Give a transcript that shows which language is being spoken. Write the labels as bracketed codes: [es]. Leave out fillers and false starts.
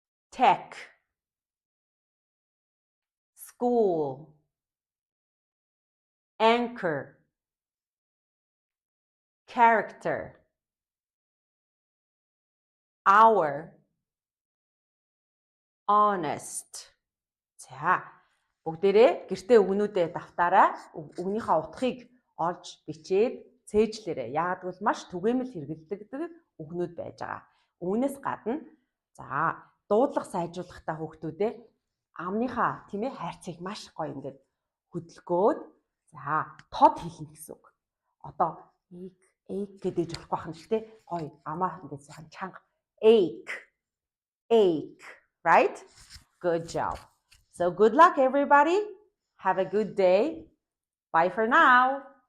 [en] tech, school, anchor, character, hour, honest. [mn] За бүгдээрээ гэртээ үгнүүдээ давтаарай. Үгнийхээ утгыг олж бичээд цээжлээрэй. Яагад гэвэл маш түгээмэл хэрэглэгддэг үгнүүд байж байгаа. Үүнээс гадна за дуудлага сайжруулахдаа хүүхдүүдээ амныхаа тийм ээ хайрцгийг маш гоё ингээд хөдөлгөөд за тод хэлнэ гэсэн үг. Одоо ache гэдэг болохгүй байх нь шүү дээ. Гоё амаа ингээд сайхан чанга ache, [en] right? Good job. So good luck everybody. Have a good day. Bye for now.